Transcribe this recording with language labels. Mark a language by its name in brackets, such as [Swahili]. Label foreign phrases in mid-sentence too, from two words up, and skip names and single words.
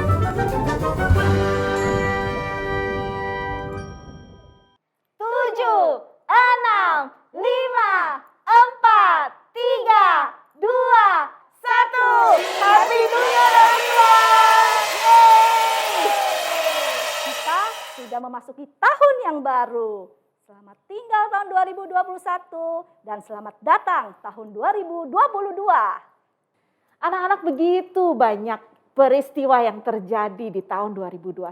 [Indonesian] Tujuh, enam, lima, empat, tiga, dua, satu. [English] Happy New Year everyone! Yeay! [Indonesian] Kita sudah memasuki tahun yang baru. Selamat tinggal tahun 2021 dan selamat datang tahun 2022. Anak-anak, begitu banyak peristiwa yang terjadi di tahun 2021.